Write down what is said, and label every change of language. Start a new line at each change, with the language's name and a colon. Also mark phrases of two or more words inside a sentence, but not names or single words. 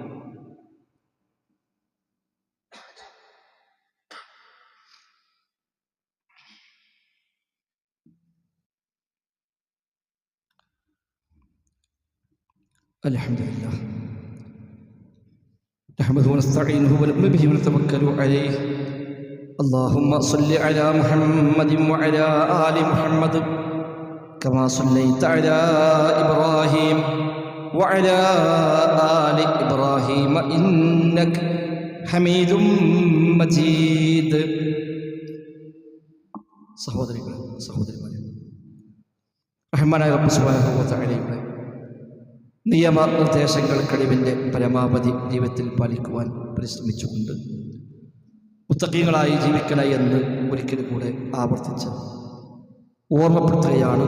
Arabic: الحمد لله نحمده ونستعينه ونؤمن به ونتوكل عليه. اللهم صل على محمد وعلى آل محمد كما صليت على إبراهيم وعلى آل إبراهيم إنك حميد مجيد.
Malayalam: സഹോദരിമാരെ, റഹ്മാനായ റബ്ബ്
Arabic: سبحانه وتعالى
Malayalam: നിയമനിർദ്ദേശങ്ങൾ കഴിവിൻ്റെ പരമാവധി ജീവിതത്തിൽ പാലിക്കുവാൻ പരിശ്രമിച്ചുകൊണ്ട് മുത്തഖീങ്ങളായി ജീവിക്കണേ എന്ന് ഒരിക്കലും കൂടെ ആവർത്തിച്ച് ഓർമ്മപ്പെടുത്തുകയാണ്.